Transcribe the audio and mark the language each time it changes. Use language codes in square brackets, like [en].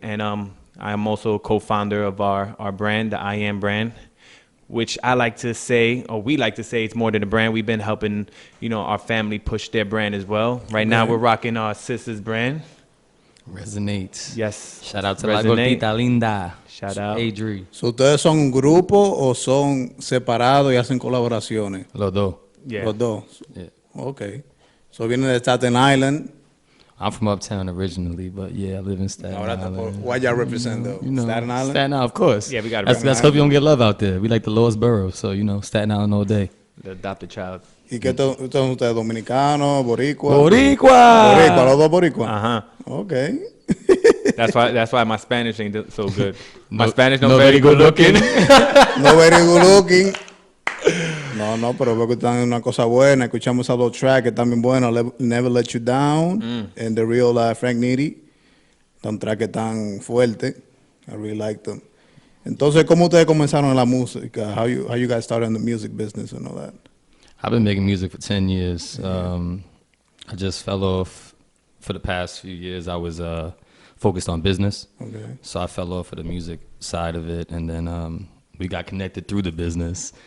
[en] And I'm also a co-founder of our brand, the I Am brand, which I like to say, or we like to say, it's more than a brand. We've been helping, you know, our family push their brand as well. Right now, we're rocking our sister's brand. Resonates. Yes. Shout out to [es] la gordita linda. [en] Shout out. Adri. [es] So, ¿ustedes son un grupo o son separados y hacen colaboraciones? Los dos. [en] Yeah. [es] Los dos. [en] Yeah. [es] Okay. So, vienen de Staten Island. [en] I'm from Uptown originally, but yeah, I live in Staten Island. Why y'all represent though? You know, Staten Island? Staten Island, of course. Yeah, we got to That's hope you don't get love out there. We like the lowest borough, so you know, Staten Island all day. The adopted child. [es] ¿Y qué son ustedes? ¿Dominicanos? ¿Boricua? Boricua! Boricua, los dos boricua. Uh-huh. [en] Okay. That's why my Spanish ain't so good. My No, Spanish no not very good looking. No very good looking. [es] No, pero veo que están en una cosa buena. Escuchamos esos dos tracks que están bien buenos. [en] Never Let You Down and The Real Frank Nitty. [es] Son tracks que están fuertes. [en] I really like them. [es] Entonces, ¿cómo ustedes comenzaron en la música? [en] How you guys started in the music business and all that? I've been making music for 10 years. I just fell off for the past few years. I was focused on business. Okay. So I fell off of the music side of it. And then we got connected through the business.